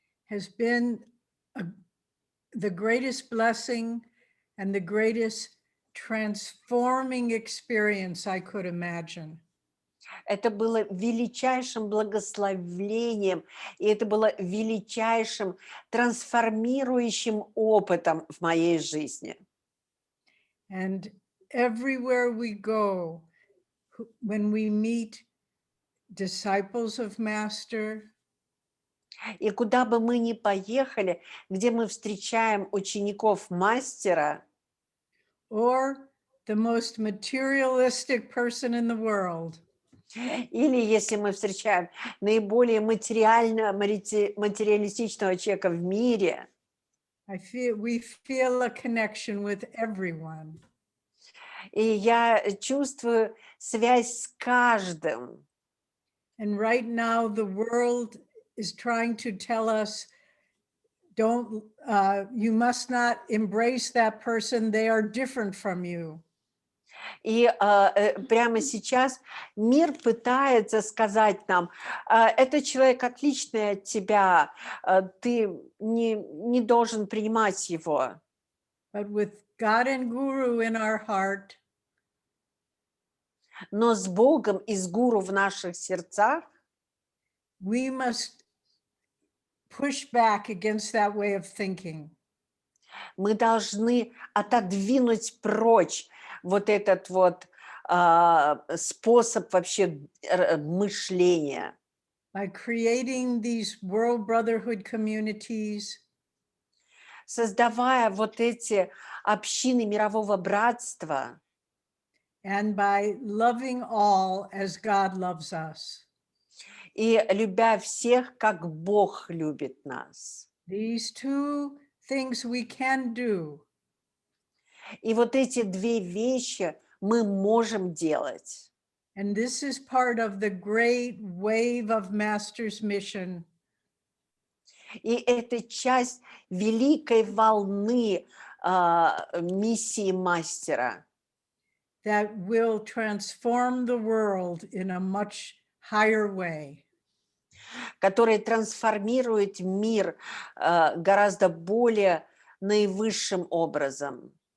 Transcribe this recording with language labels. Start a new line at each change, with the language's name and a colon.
English: has been the greatest blessing and the greatest transforming experience I could imagine.
Russian: это было величайшим благословением, и это было величайшим трансформирующим опытом в моей жизни.
English: And everywhere we go, when we meet disciples of Master,
Russian: И куда бы мы ни поехали, где мы встречаем учеников мастера,
English: or the most materialistic person in the world,
Russian: или если мы встречаем наиболее материалистичного человека в мире,
English: we feel a connection with everyone.
Russian: и я чувствую связь с каждым.
English: And right now the world is trying to tell us, you must not embrace that person, they are different from you.
Russian: И прямо сейчас мир пытается сказать нам, этот человек отличный от тебя, ты не должен принимать его.
English: But with God and Guru in our heart,
Russian: но с Богом и с Гуру в наших сердцах
English: we must push back against that way of thinking.
Russian: Мы должны отодвинуть прочь вот этот вот способ вообще мышления.
English: By creating these world brotherhood communities,
Russian: создавая вот эти общины мирового братства,
English: and by loving all as God loves us.
Russian: и любя всех, как Бог любит нас.
English: These two things we can do.
Russian: И вот эти две вещи мы можем делать.
English: And this is part of the great wave of Master's mission.
Russian: И это часть великой волны миссии мастера,
English: That will transform the world in a much higher way.
Russian: которая трансформирует мир гораздо более наивысшим образом.